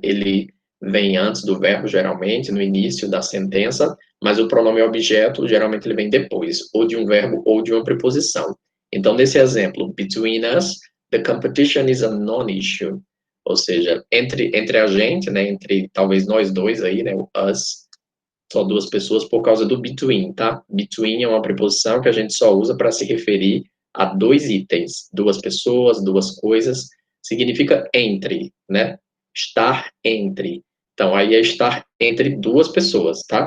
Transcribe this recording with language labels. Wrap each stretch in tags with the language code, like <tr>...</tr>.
<pt>Ele vem antes do verbo, geralmente, no início da sentença, mas o pronome objeto, geralmente, ele vem depois, ou de um verbo ou de uma preposição. Então, nesse exemplo,</pt> <en>between us, the competition is a non-issue.</en> <pt>Ou seja, entre a gente, né? Entre talvez nós dois aí, né? O us, só duas pessoas por causa do between, tá? Between é uma preposição que a gente só usa para se referir a dois itens, duas pessoas, duas coisas, significa entre, né? Estar entre. Então, aí é estar entre duas pessoas, tá?</pt>